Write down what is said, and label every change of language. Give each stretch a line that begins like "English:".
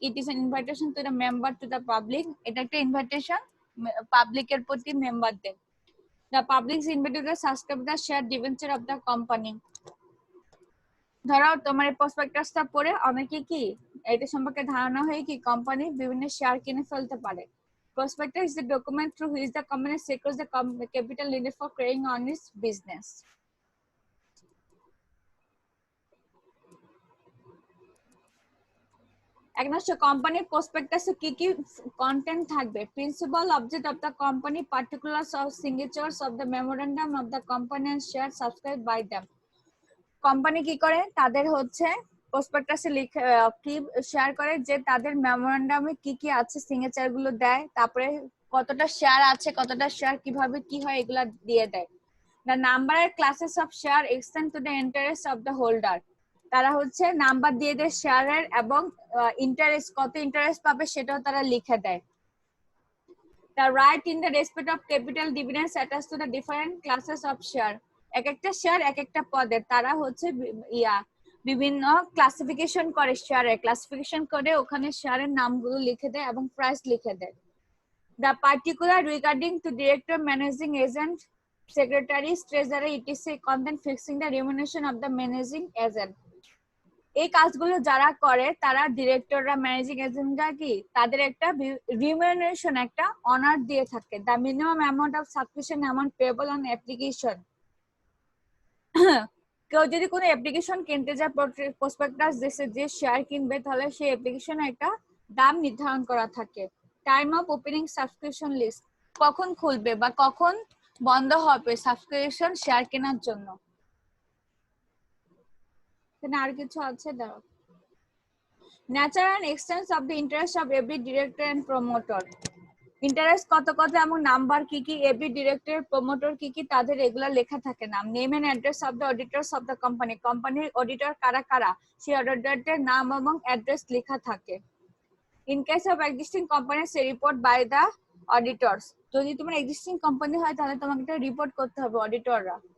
English: It is an invitation to the member to the public.
Bangla: এটা একটা invitation পাবলিকের প্রতি মেম্বারদের।
English: The public invited to subscribe the share debenture of the company.
Bangla: ধরো তোমার এই প্রসপেক্টাসটা পড়ে অনেকে কি এটা সম্পর্কে ধারণা হয়ে কি কোম্পানি বিভিন্ন শেয়ার কিনে ফেলতে পারে।
English: Prospectus is the document through which the company secures the capital needed for carrying on its business.
Bangla: এখন হচ্ছে কোম্পানির প্রসপেক্টাসে কি কি কন্টেন্ট থাকবে?
English: Principal object of the company, particulars of signatures of the memorandum of the company and share subscribe by them.
Bangla: Company কি করে, তাদের হচ্ছে প্রসপেক্টাসে লিখে কি শেয়ার করে যে তাদের মেমোরেন্ডামে কি কি আছে, সিগনেচার গুলো দেয়, তারপরে কতটা শেয়ার আছে, কতটা শেয়ার কিভাবে কি হয়, এগুলা দিয়ে দেয়।
English: The number and classes of share extend to the interest of the holder.
Bangla: তারা হচ্ছে নাম্বার দিয়ে দেয় শেয়ারের, এবং ইন্টারেস্ট, কত ইন্টারেস্ট পাবে সেটাও তারা লিখে দেয়।
English: The right in the respect of capital dividends attached to the different classes of share.
Bangla: এক একটা শেয়ার এক একটা পদে, তারা হচ্ছে বিভিন্ন ক্লাসিফিকেশন করে, শেয়ারের ক্লাসিফিকেশন করে ওখানে শেয়ারের নামগুলো লিখে দেয় এবং প্রাইস লিখে দেয়।
English: The particular regarding to director, managing agent, secretaries, treasurer, etc. content fixing the remuneration of the managing agent.
Bangla: এই কাজগুলো যারা করে, তারা ডিরেক্টররা, ম্যানেজিং এজেন্টরা কি তাদের একটা রিমিউনারেশন, একটা অনার দিয়ে থাকে।
English: The minimum amount of subscription amount payable on application.
Bangla: কেউ যদি কোনো অ্যাপ্লিকেশন কিনতে যায়, প্রসপেক্টাস দেশে যে শেয়ার কিনবে, তাহলে সেই অ্যাপ্লিকেশনে একটা দাম নির্ধারণ করা থাকে।
English: time of opening subscription list,
Bangla: কখন খুলবে বা কখন বন্ধ হবে সাবস্ক্রিপশন শেয়ার কেনার জন্য। আর কিছু আছে, দাঁড়াও।
English: Nature and extent of the interest of every director and promoter.
Bangla: Interest কত কত এবং নাম্বার কি কি, এভরি ডিরেক্টর প্রমোটর কি কি, তাদের এগুলা লেখা থাকে নাম,
English: name and address of the auditors of the company,
Bangla: কোম্পানির অডিটর কারা কারা সেই অডিটরদের নাম এবং অ্যাড্রেস লেখা থাকে।
English: in case of existing company say report by the auditors,
Bangla: যদি তোমার এক্সিস্টিং কোম্পানি হয় তাহলে তোমাকে এটা রিপোর্ট করতে হবে অডিটররা।